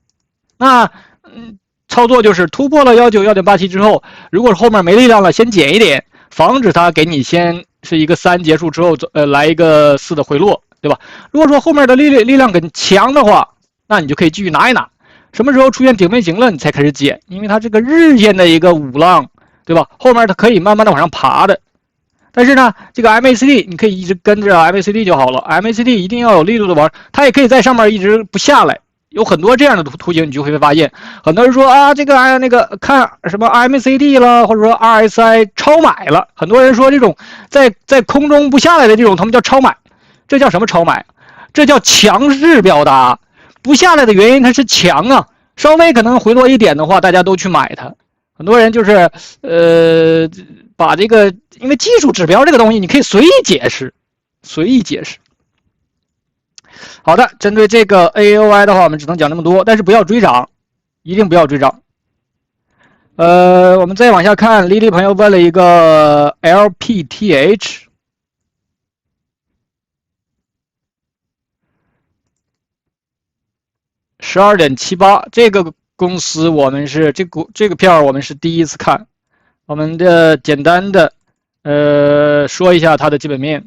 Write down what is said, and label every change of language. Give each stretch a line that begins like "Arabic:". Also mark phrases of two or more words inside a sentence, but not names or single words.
Chinese: 那操作就是突破了 191.87 之後，如果後面沒力量了，先減一點。防止它給你先是一個3結束之後來一個4的回落，對吧？如果說後面的力量更強的話，那你就可以繼續拿一拿。什麼時候出現頂背型了，你才開始減，因為它這個日線的一個5浪，對吧？後面它可以慢慢的往上爬的。但是呢，這個 MACD 你可以一直跟着 MACD 就好了。MACD 一定要有力度的往，它也可以在上面一直不下來。有很多這樣的圖形，你就會發現，很多人說啊，這個那個看什麼 MACD 了，或者說 RSI 超買了。很多人說這種在空中不下來的這種，他們叫超買。這叫什麼超買？這叫強勢表達。不下來的原因它是強啊，稍微可能回落一點的話，大家都去買它。很多人就是把這個，因為技術指標這個東西，你可以隨意解釋，隨意解釋。好的，針對這個 AOI 的話，我們只能講這麼多，但是不要追漲，一定不要追漲。我們再往下看，莉莉朋友問了一個 LPTH， 12.78， 这個公司我們是這個票我們是第一次看，我們的簡單的說一下它的基本面。